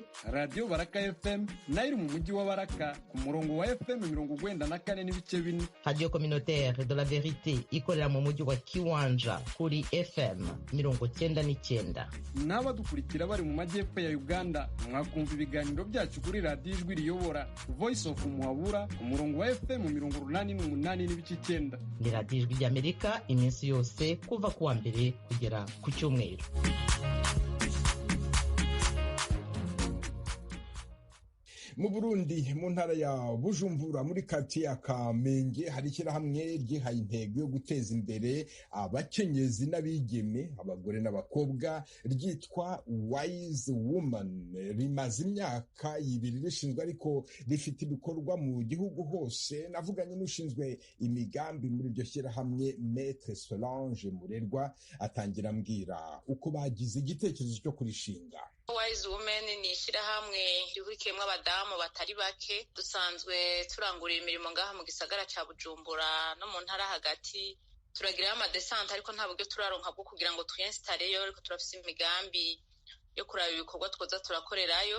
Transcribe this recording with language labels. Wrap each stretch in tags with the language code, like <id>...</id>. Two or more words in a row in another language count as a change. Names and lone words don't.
<rw>Radio Baraka FM nayo mu mujyi wa Baraka ku murongo wa FM 94 n'ibice 4. Radio Communautaire de la Verite ikorera mu mujyi wa Kiwanja kuri FM 90 90.9. n'abadukurikira bari mu majyepfo ya Uganda mwakumva ibiganiro byacu kuri radiyo ijwi riyobora Voice of Muhabura ku murongo wa FM 88.9. Ni radiyo ijwi ry'Amerika iminsi yose kuva ku wa mbere kugera ku cyumweru. Mu Burundi mu ntara ya Bujumbura muri kati ya Kamenge hari ishyirahamwe ryihaye intego yo guteza imbere abakenyezi n'abigeme abagore n'abakobwa ryitwa Wise Woman. Rimaze imyaka 2 rishinzwe ariko rifite ibikorwa mu gihugu hose. Navuganye n'ushinzwe imigambi muri iryo shyirahamwe Maître Solange Murerwa atangira ambwira uko bagize igitekerezo cyo kurishinga.</rw> <rn>Wise Women ni ishyirahamwe rihurikiyemo abadamu batari bake dusanzwe turangurira imirimo ngaha mu gisagara ca Bujumbura no mu ntara hagati. Turagirayo amadesante ariko nta buryo turaronka bwo kugira ngo twinstareyo, ariko turafise imigambi yo kuraba ibikorwa twoza turakorerayo.</rn>